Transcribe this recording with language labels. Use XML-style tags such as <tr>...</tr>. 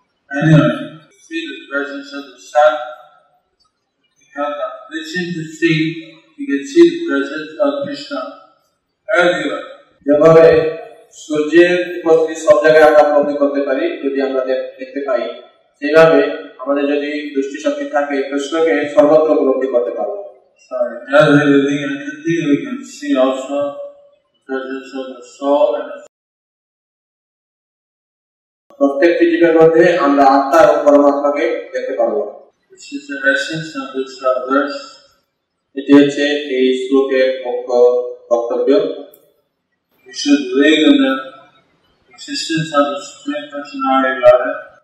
<en>Anyway, see the presence of the sun. You have the vision to see. You can see the presence of Krishna everywhere.</en> <bn>যেভাবে সূর্যের উপস্থিতি সব জায়গায় আমরা উপলব্ধি করতে পারি, যদি আমরা দেখতে পাই, সেইভাবে আমাদের যদি দৃষ্টি শক্তি থাকে কৃষ্ণকে সর্বত্র উপলব্ধি করতে পারবো।</bn> <en>Sorry, as we living entity, we can see also presence of the soul and the</en> <bn>প্রত্যেকটি জীবের মধ্যে আমরা আত্মা এবং পরমাত্মাকে দেখতে পারবো।</bn> <en>This is the essence of this verse.</en> <bn>এটি হচ্ছে এই শ্লোকের মুখ্য বক্তব্য।</bn> <en>We should believe in the existence of the Supreme Personality of Godhead.</en>